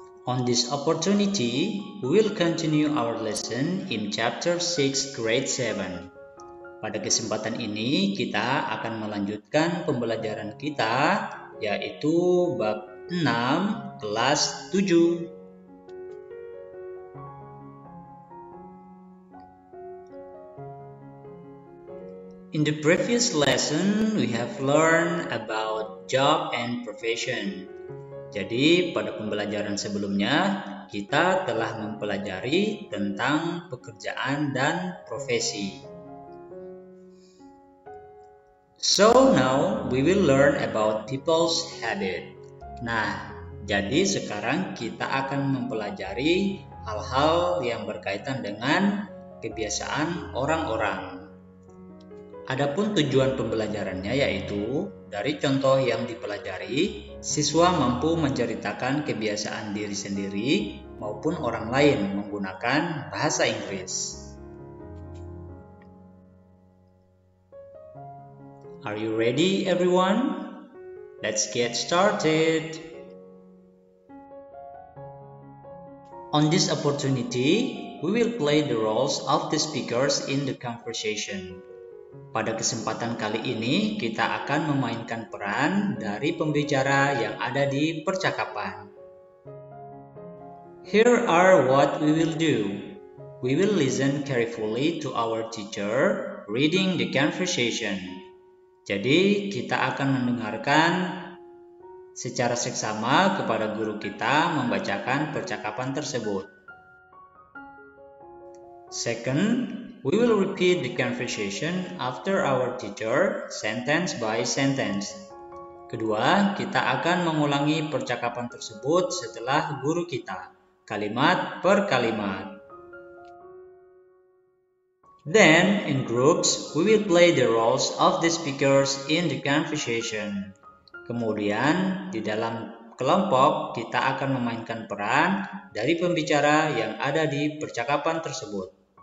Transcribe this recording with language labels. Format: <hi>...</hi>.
<en>On this opportunity, we will continue our lesson in chapter 6 grade 7.</en> <id>Pada kesempatan ini kita akan melanjutkan pembelajaran kita yaitu bab 6 kelas 7.</id> <en>In the previous lesson, we have learned about job and profession.</en> <id>Jadi, pada pembelajaran sebelumnya, kita telah mempelajari tentang pekerjaan dan profesi.</id> <en>So now, we will learn about people's habit.</en> <id>Nah, jadi sekarang kita akan mempelajari hal-hal yang berkaitan dengan kebiasaan orang-orang. Adapun tujuan pembelajarannya yaitu dari contoh yang dipelajari, siswa mampu menceritakan kebiasaan diri sendiri maupun orang lain menggunakan bahasa Inggris.</id> <en>Are you ready, everyone? Let's get started. On this opportunity, we will play the roles of the speakers in the conversation.</en> <id>Pada kesempatan kali ini, kita akan memainkan peran dari pembicara yang ada di percakapan.</id> <en>Here are what we will do. We will listen carefully to our teacher reading the conversation.</en> <id>Jadi, kita akan mendengarkan secara seksama kepada guru kita membacakan percakapan tersebut.</id> <en>Second, we will repeat the conversation after our teacher, sentence by sentence.</en> <id>Kedua, kita akan mengulangi percakapan tersebut setelah guru kita, kalimat per kalimat.</id> <en>Then, in groups, we will play the roles of the speakers in the conversation.</en> <id>Kemudian, di dalam kelompok, kita akan memainkan peran dari pembicara yang ada di percakapan tersebut.</id>